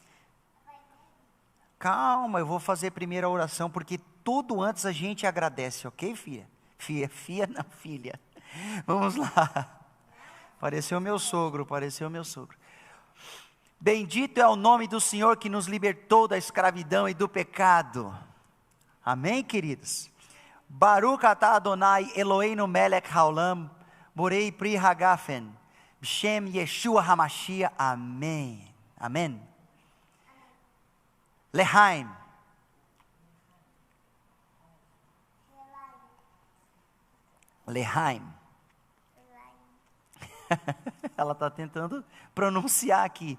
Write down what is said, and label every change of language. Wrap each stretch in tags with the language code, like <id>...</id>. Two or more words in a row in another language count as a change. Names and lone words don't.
<pt>Calma, eu vou fazer primeiro a oração, porque tudo antes a gente agradece, ok, filha? Filha não, filha. Vamos lá. Pareceu meu sogro. Bendito é o nome do Senhor que nos libertou da escravidão e do pecado. Amém, queridos?</pt> <he>ברוך אתה אדוני אלוהינו מלך העולם, בורא פרי הגפן, בשם ישוע המשיח.</he> <pt>Amém. Amém. Lehaim. Lehaim. Ela está tentando pronunciar aqui.</pt>